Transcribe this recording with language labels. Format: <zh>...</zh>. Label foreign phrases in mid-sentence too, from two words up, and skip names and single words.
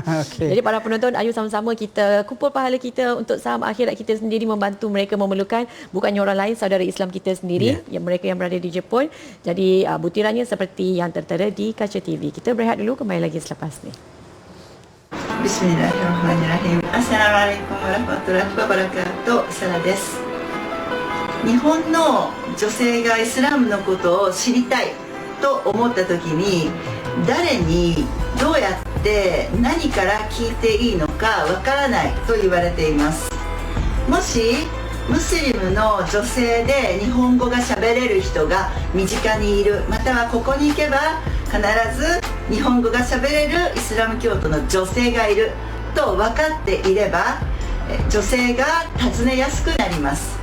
<ms>Jadi para penonton, ayo sama-sama kita kumpul pahala kita untuk saham akhirat kita sendiri, membantu mereka memerlukan, bukannya orang lain, saudara Islam kita sendiri, yang mereka yang berada di Jepun. Jadi butirannya seperti yang tertera di Kaca TV. Kita berehat dulu, kembali lagi selepas ni.</ms> <ar>بسم الله الرحمن الرحيم. السلام عليكم ورحمة الله وبركاته.</ar> <ja>Sarah です。日本の女性がイスラムのことを知りたいと思った時に、誰にどうやって何から聞いていいのかわからないと言われています。もしムスリムの女性で日本語が喋れる人が身近にいる、またはここに行けば必ず日本語が喋れるイスラム教徒の女性がいると分かっていれば、女性が訪ねやすくなります。</ja>